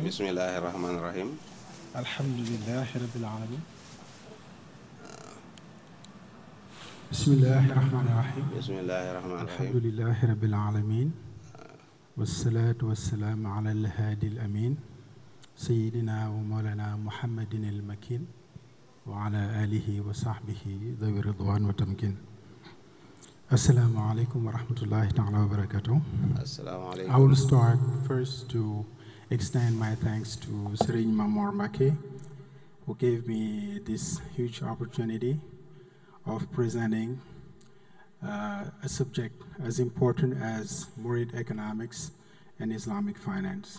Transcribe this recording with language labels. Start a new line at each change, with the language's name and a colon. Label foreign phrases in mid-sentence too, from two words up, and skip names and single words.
Arabic: بسم الله الرحمن الرحيم. الحمد لله رب العالمين. بسم الله الرحمن الرحيم. بسم الله الرحمن الرحيم. الحمد لله رب العالمين. والصلاة والسلام على الهادي الأمين. سيدنا ومولانا محمد المكين. وعلى آله وصحبه ذوي الرضوان والتمكين. السلام عليكم ورحمة الله تعالى وبركاته.
English: I will start first to extend my thanks to Serigne Mamor Mbacké, who gave me this huge opportunity of presenting a subject as important as Murid economics and Islamic finance.